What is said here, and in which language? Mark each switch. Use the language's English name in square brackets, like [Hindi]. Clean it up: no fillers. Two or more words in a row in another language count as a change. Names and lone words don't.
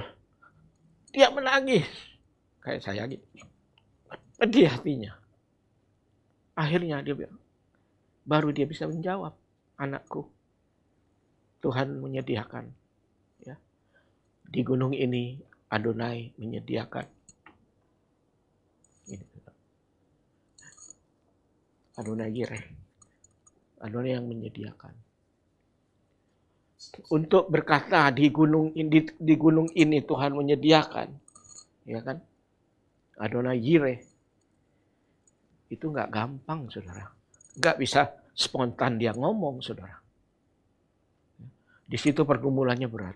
[Indonesian] Dia menangis. Kayak saya gitu. Pedih hatinya. Akhirnya dia bilang, baru dia bisa menjawab, anakku, Tuhan menyediakan. Ya. Di gunung ini Adonai menyediakan. Adonai Jireh. Adonai yang menyediakan. Untuk berkata di gunung ini Tuhan menyediakan. Ya kan? Adonai Jireh. Itu nggak gampang, saudara. Nggak bisa spontan dia ngomong, saudara. Di situ pergumulannya berat.